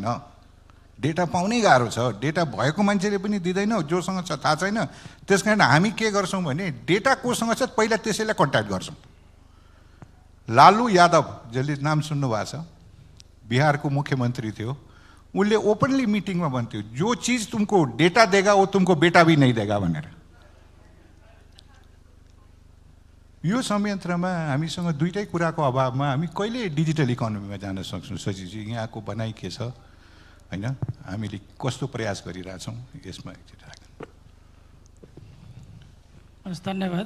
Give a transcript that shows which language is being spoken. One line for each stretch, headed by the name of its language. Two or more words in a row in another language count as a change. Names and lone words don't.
Nepali: डेटा पाउनै गाह्रो छ, डेटा भएको मान्छेले पनि दिँदैन, जोसँग छ थाहा छैन। त्यस कारण हामी के गर्छौँ भने डेटा कोसँग छ पहिला त्यसैलाई कन्ट्याक्ट गर्छौँ। लालु यादव, जसले नाम सुन्नुभएको छ, बिहारको मुख्यमन्त्री थियो, उसले ओपनली मिटिङमा भन्थ्यो,
Hindi: जो चिज तुमको डेटा देगा वो तुमको बेटा भी नहीं देगा
Nepali: भनेर। यो संयन्त्रमा हामीसँग दुईटै कुराको अभावमा हामी कहिले
English: digital economyमा
Nepali: जान सक्छौँ? सचिवजी, यहाँको भनाइ के छ हैन, हामीले कस्तो प्रयास गरिरहेछौँ यसमा एकचोटि राख्नु। हस्, धन्यवाद।